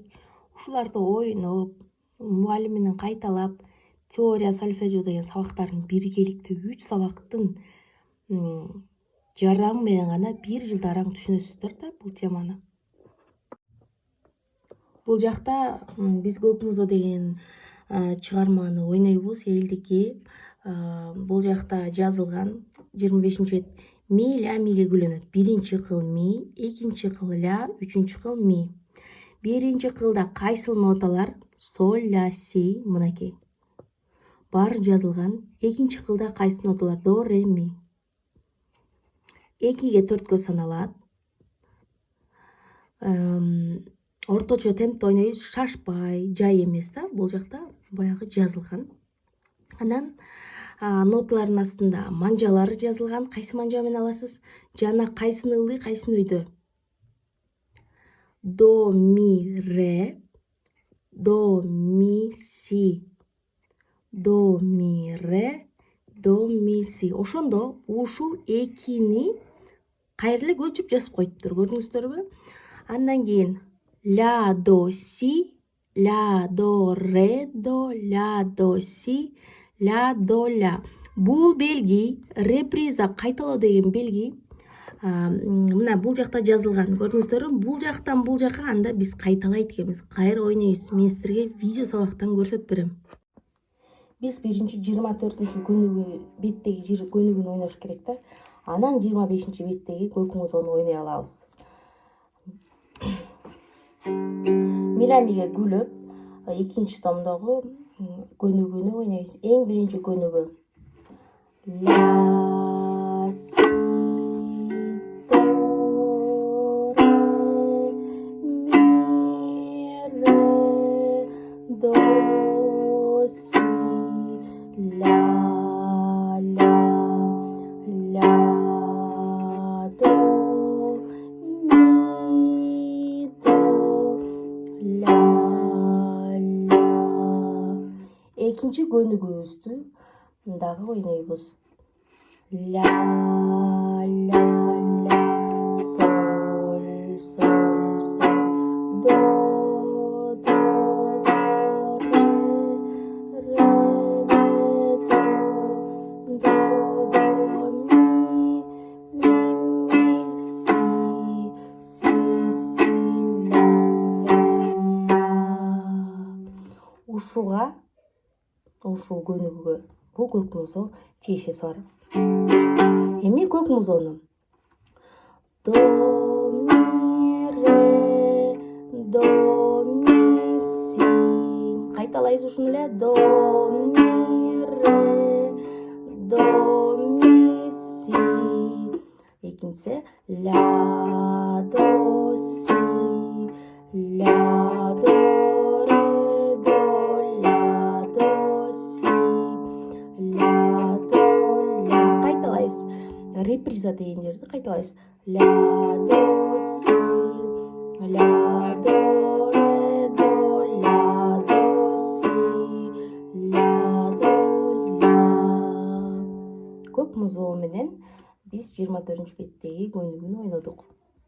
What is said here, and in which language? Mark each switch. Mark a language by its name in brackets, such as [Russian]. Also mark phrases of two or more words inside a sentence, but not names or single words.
[Kyrgyz] Ушуларды ойноп, мугалим менен кайталап, теория, сольфеджио деген сабактардын биргеликтүү 3 сабактын жардамы менен гана 1 жылда араң түшүнөсүздөр да бул теманы. Бул жакта биз көк музо деген чыгарманы ойнойбуз, элдики. Бул жакта жазылган 25-бет ми, ля, миге бөлүнөт. Биринчи кыл ми, экинчи кыл ля, үчүнчү кыл ми. Биринчи кылда кайсыл ноталар? Соль, ля, си, мынакей. Баары жазылган. Экинчи кылда кайсы ноталар? До, ре, ми. 2ге 4кө саналат. Орточо темпте ойнойбуз, шашпай, жай эмес да, бул жакта баягы жазылган. Анан ноталардын астында манжалары жазылган. Кайсы манжа менен аласыз? Жана кайсыны ылдый, кайсыны өйдө? До, ми, ре, до, ми, си. До, ми, ре, до, ми, си. Ошондо ушул экини кайра эле көчүп жазып коюптур, көрдүңүздөрбү? Андан кийин ля, до, си, ля, до, ре, до, ля, до, си, ля, до, ля. Бул белги, реприза, кайталоо деген белги, мына бул жакта жазылган, көрдүңүздөрбү? Бул жактан бул жака анда биз кайталайт экенбиз. Кайра ойнойбуз. Мен силерге видео сабактан көрсөтүп берем. Биз биринчи 24-чү беттеги көнүгүүнү ойнош керек да. Анан 25-чи беттеги көк музону ойной алабыз. Миламиге күлөп, экинчи томдогу көнүгүүнү ойнойбуз. Эң биринчи көнүгүү. Ля, си, до, ре, ми, ре, до, си, ля, до, ми, до, ля. Экинчи көнүгүүбүздү дагы ойнойбуз. Ля, соль, до, ре, до, ми, си, ля. Ушул көнүгүүгө бул көк музо тиешеси бар. Эми көк музону до, ми, ре, до, ми, си. Кайталайбыз ушуну эле. До, ми, ре, до, ми, си. Экинчиси ля, до, си, ля, до, ре, до, ля, до, си, ля, до, ля. Кайталайбыз. Реприза деген жерди кайталайбыз. Ля, до, си, ля, до, ре, до, ля, до, си, ля, до, ля. Көк музоо менен биз 24-беттеги көнүгүүнү ойнодук.